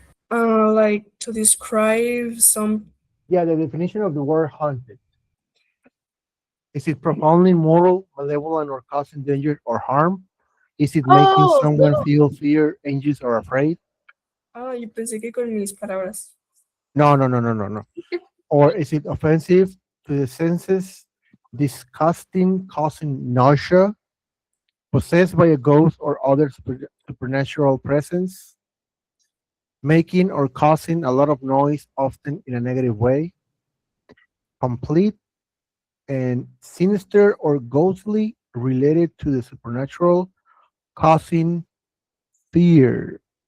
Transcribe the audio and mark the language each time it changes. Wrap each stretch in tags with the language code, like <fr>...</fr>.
<en>Like to describe some. Yeah, the definition of the word haunted. Is it profoundly immoral, malevolent, or causing danger or harm? Is it making Oh, someone feel fear, anxious, or afraid?</en> <es>yo pensé que con mis palabras.</es> <en>No, no, no, no, no, no. Or is it offensive to the senses, disgusting, causing nausea, possessed by a ghost or other supernatural presence, making or causing a lot of noise, often in a negative way, complete and sinister or ghostly, related to the supernatural, causing fear.</en>